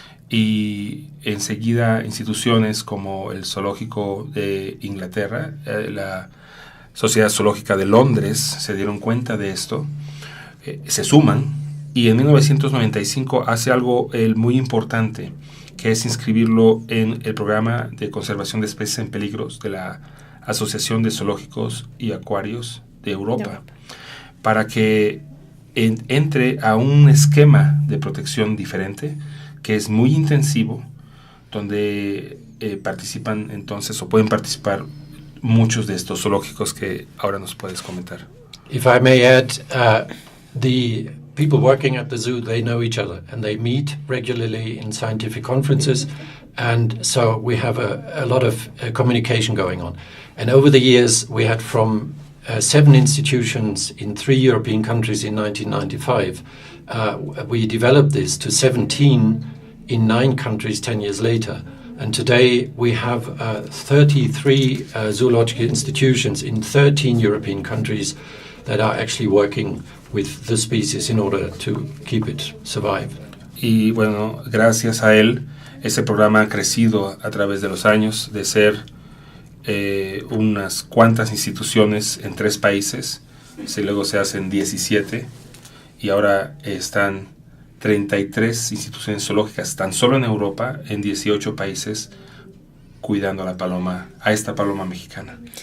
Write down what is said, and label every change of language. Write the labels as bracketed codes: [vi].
[es] Y enseguida instituciones como el Zoológico de Inglaterra, la Sociedad Zoológica de Londres se dieron cuenta de esto, se suman, y en 1995 hace algo muy importante, que es inscribirlo en el programa de conservación de especies en peligros de la Asociación de Zoológicos y Acuarios de Europa, para que entre a un esquema de protección diferente, que es muy intensivo, donde participan entonces, o pueden participar muchos de estos zoológicos que ahora nos puedes comentar. [en] If I may add, the people working at the zoo, they know each other and they meet regularly in scientific conferences, and so we have a lot of communication going on. And over the years, we had from 7 institutions in 3 European countries in 1995, we developed this to 17 in 9 countries 10 years later. And today we have 33 zoological institutions in 13 European countries that are actually working with the species in order to keep it survive. [es] Y bueno, gracias a él, ese programa ha crecido a través de los años, de ser unas cuantas instituciones en 3 países, luego se hacen 17, y ahora están 33 instituciones zoológicas tan solo en Europa, en 18 países, cuidando a la paloma, a esta paloma mexicana.